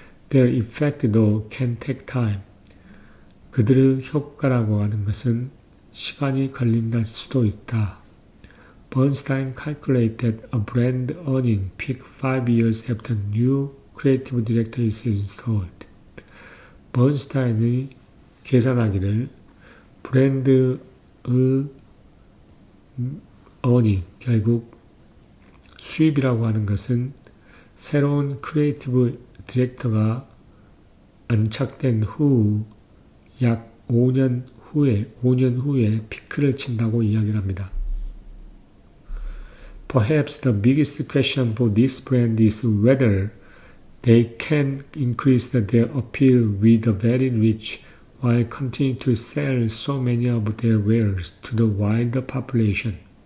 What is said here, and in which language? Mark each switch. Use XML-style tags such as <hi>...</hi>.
<en>Their effect though can take time.</en> <ko>그들의 효과라고 하는 것은 시간이 걸린다 수도 있다.</ko> <en>Bernstein calculated a brand earning peak 5 years after new creative director is installed.</en> <ko>번스타인이 계산하기를 브랜드의 earning, 결국 수입이라고 하는 것은 새로운 크리에이티브 디렉터가 안착된 후 약 5년 후에 피크를 친다고 이야기를 합니다.</ko> <en>Perhaps the biggest question for this brand is whether they can increase their appeal with the very rich while continuing to sell so many of their wares to the wider population.</en>